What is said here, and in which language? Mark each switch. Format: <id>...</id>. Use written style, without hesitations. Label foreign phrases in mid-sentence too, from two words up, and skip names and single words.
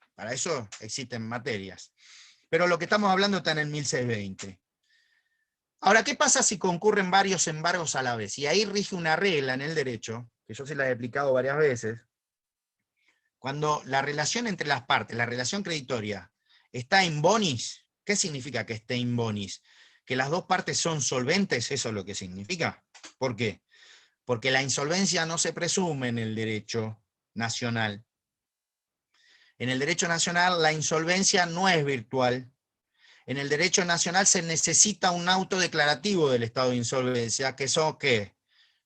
<es>Para eso existen materias. Pero lo que estamos hablando está en el 1620. Ahora, ¿qué pasa si concurren varios embargos a la vez? Y ahí rige una regla en el derecho, que yo se la he explicado varias veces. Cuando la relación entre las partes, la relación creditoria, está</es> <la>in bonis,</la> <es>¿qué significa que esté</es> <la>in bonis?</la> <es>Que las dos partes son solventes, eso es lo que significa. ¿Por qué? Porque la insolvencia no se presume en el derecho nacional. En el derecho nacional la insolvencia no es virtual. En el derecho nacional se necesita un auto declarativo del estado de insolvencia, que son ¿qué?</es>